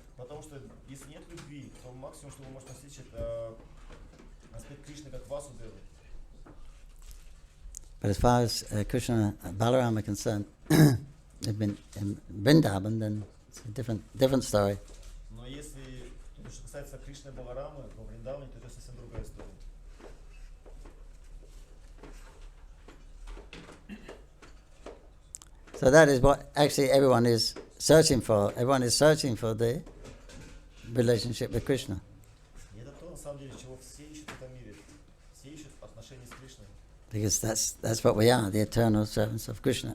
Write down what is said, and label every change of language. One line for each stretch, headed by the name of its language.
Russian: Потому что если нет любви, то максимум, что вы можете постичь, это аспект Кришны как Васудевы.
English: But as far as Krishna and Balaram are concerned, they've been in Vrindavan, then it's a different story.
Russian: Но если что касается Кришны и Баларамы, во Вриндаване, то это совсем другая история.
English: So that is what actually everyone is searching for. Everyone is searching for the relationship with Krishna.
Russian: И это то, на самом деле, чего все ищут в этом мире. Все ищут отношения с Кришной.
English: Because that's what we are, the eternal servants of Krishna.